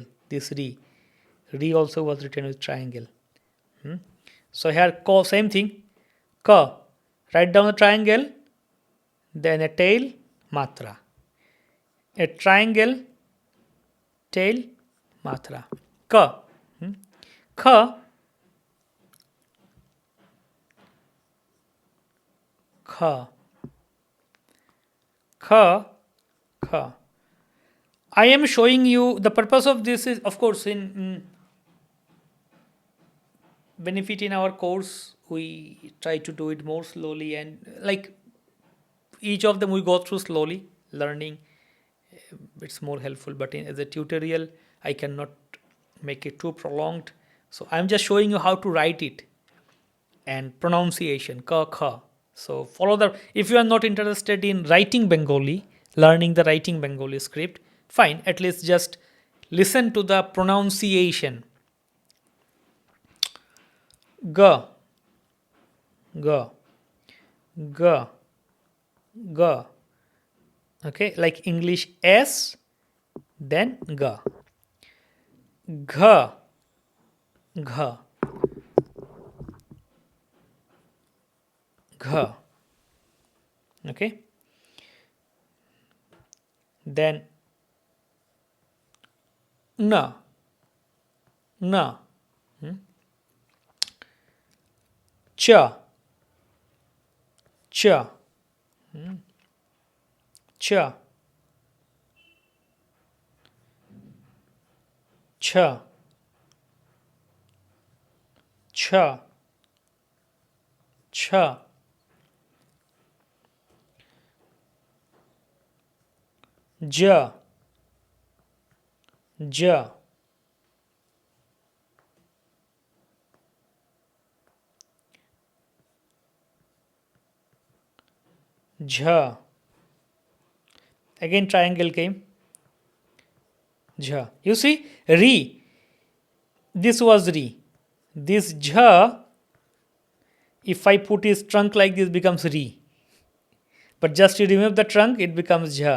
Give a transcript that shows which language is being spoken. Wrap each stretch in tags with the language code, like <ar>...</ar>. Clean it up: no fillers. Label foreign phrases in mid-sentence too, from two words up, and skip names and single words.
<en>This re. Re also was written with triangle. So here ko, same thing. Ka. Write down a triangle. Then a tail. Matra. A triangle. Tail. Matra. Ka. Kha. Kha. Kha. Kha. I am showing you the purpose of this is, of course, in benefit in our course, we try to do it more slowly, and like each of them we go through slowly, learning. It's more helpful, but as a tutorial, I cannot make it too prolonged. So I'm just showing you how to write it and pronunciation, ka, kha. So follow the. If you are not interested in writing Bengali, learning the writing Bengali script, fine. At least just listen to the pronunciation. Ga, ga, ga, ga. Okay, like English S, then ga. Gha, gha, gha. Okay. Then na, na. Cha, cha, cha, cha, cha, cha. Ja, ja. Jha. Again triangle came. Jha. You see, re. This was re. This jha, if I put his trunk like this, becomes re. But just you remove the trunk, it becomes jha.</en>